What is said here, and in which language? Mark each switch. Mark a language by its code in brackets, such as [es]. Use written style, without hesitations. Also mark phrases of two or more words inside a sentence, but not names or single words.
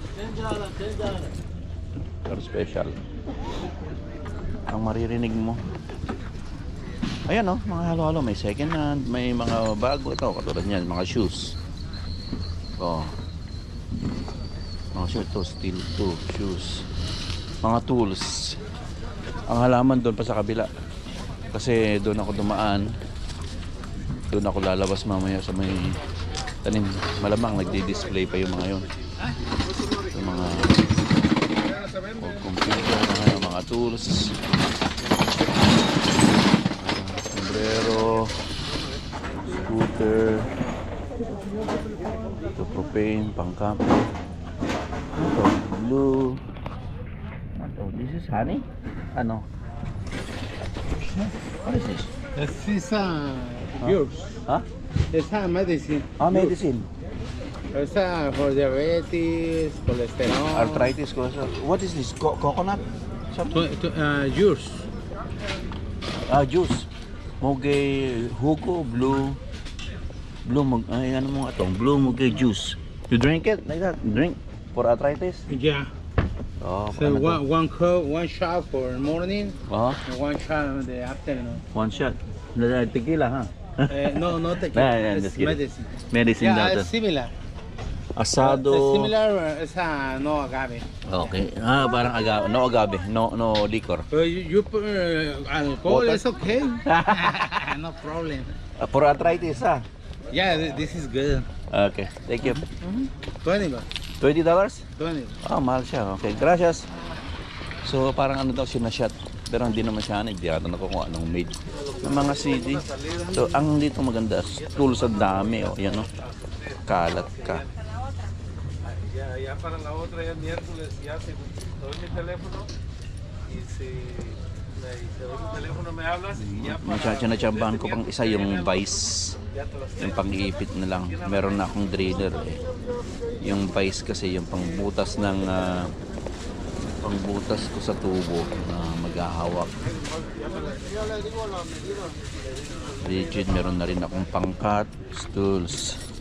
[en] Car special. [tl] Ang maririnig mo. Ayan oh, mga halo-halo. May [en] second hand, [tl] may mga bago. Ito, katulad niyan, mga shoes. Oh. Mga shoes to, steel to, shoes. Mga tools. Ang halaman doon pa sa kabila. Kasi doon ako dumaan. Doon ako lalabas mamaya sa may tanim. Malamang nagdi-display pa yung mga yun. Yung mga computer, mga tools. Sombrero, scooter, ito propane, pangkampo, ito blue, ito, [en] this is honey, ano? What is this? This is yours. Huh? It's medicine. Ah, medicine. It's for diabetes, cholesterol. Arthritis, what is this? Coconut? Something? Yours. Ah, juice. Moge, hugo, blue, [tl] ay ano mo nga itong, [en] blue moge juice. You drink it like that? Drink for arthritis? Yeah. Oh, So one cup, one shot for morning, oh, and one shot in the afternoon. one shot. Tequila, ha? No, not tequila. Yeah, It's just kidding. medicine. [tl] Medicine daw [en] Yeah, [tl] to. [en] it's similar. Asado. It's similar. It's no agave. Okay. Ah, parang agave. No agave. No liquor. You put alcohol. Water. It's okay. No problem. For arthritis, ha? Yeah, this is good. Okay. Thank you. [tl] 20 ba? $20? 20. Ah, mahal siya. Okay. Gracias. So, parang ano daw siya na shot. Pero hindi naman siya hindi ata nakukuha ng made ng mga CD. So, ang dito maganda, tools ang dami. Oh. Yan, oh. Kalat ka. [es] Ya para la otra, ya el miércoles, ya se doy mi teléfono y si te doy mi teléfono me hablas y ya para... [tl] Sinatsambahan ko pang isa yung vice. [es] Ya te las [tl] Yung pang-iipit na lang. Meron na akong driller eh. Yung vice kasi yung pangbutas ng pangbutas ko sa tubo na maghahawak. Rigid, meron na rin akong pangkat, stools.